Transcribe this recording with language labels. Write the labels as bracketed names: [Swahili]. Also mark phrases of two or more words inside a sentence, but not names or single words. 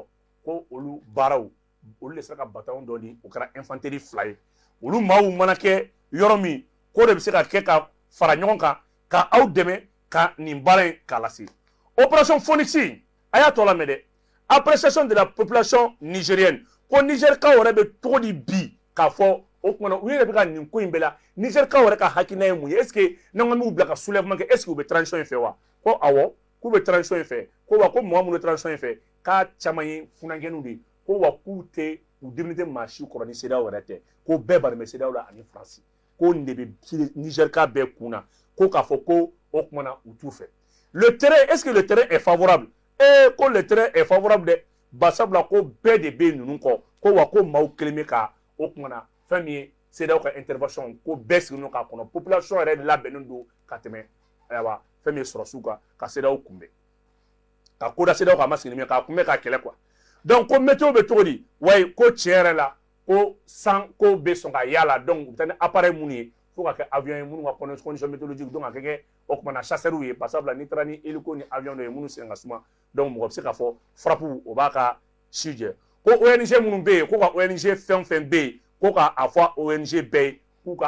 [Bambara] olu baaraw olu de sera ka bataillon dɔ di o kɛra infanterie 2 ye olu maaw mana kɛ yɔrɔ min ko de bɛ se ka kɛ ka fara ɲɔgɔn kan ka aw dɛmɛ ka nin baara in k'a lase opération Phoenix a y'a tɔ lamɛn dɛ [French] appréciation de la population nigérienne [Bambara] ko Nigerikaw yɛrɛ bɛ cogo di bi k'a fɔ o kumana u yɛrɛ bɛ ka nin ko in bɛɛ la Nigerikaw yɛrɛ ka hakilina ye mun ye [French] est ce que [Bambara] n'an ko m'u bila ka soulèvement kɛ [French] est ce que [Bambara] u bɛ transition in fɛ wa ko awɔ k'u bɛ transition in fɛ ko wa ko mɔgɔ minnu bɛ transition in fɛ k'a caman ye funankɛninw de ye ko wa k'u tɛ u diminen tɛ maa si kɔrɔ ni CEDEAO yɛrɛ tɛ ko bɛɛ bari bɛ CEDEAO la ani France ko nin de bɛ Niger ka bɛɛ kun na ko k'a fɔ ko o kumana u t'u fɛ [French] le terrain est-ce que le terrain est favorable [Bambara] ko [French] le terrain est favorable [Bambara] dɛ basabula ko bɛɛ de bɛ ninnu kɔ ko wa ko maaw kelen bɛ ka o kumana fɛn min ye CEDEAO ka intervention ko bɛɛ sigilen k'a kɔnɔ population yɛrɛ labɛnnen don ka tɛmɛ ayiwa fɛn min ye sɔrɔsiw kan ka CEDEAO kunbɛn ka ko da CEDEAO kan a ma sigi ni min ye k'a kunbɛn k'a kɛlɛ [French] quoi donc [Bambara] ko météo bɛ cogo di wayi ko tiɲɛ yɛrɛ la ko san ko bɛ sɔn ka yaala donc u bɛ taa ni appareil minnu ye fo ka kɛ avion ye minnu ka [French] condition météorologique [Bambara] donc a ka kɛ o kumana chasseurs ye basabula n'i taara ni hélico ni avion dɔ ye minnu sen ka suma donc mɔgɔ bɛ se k'a fɔ frappe o b'a ka si jɛ ko ONG minnu bɛ yen ko ka ONG fɛn fɛn bɛ yen ko k'a fɔ ONG bɛɛ ye k'u ka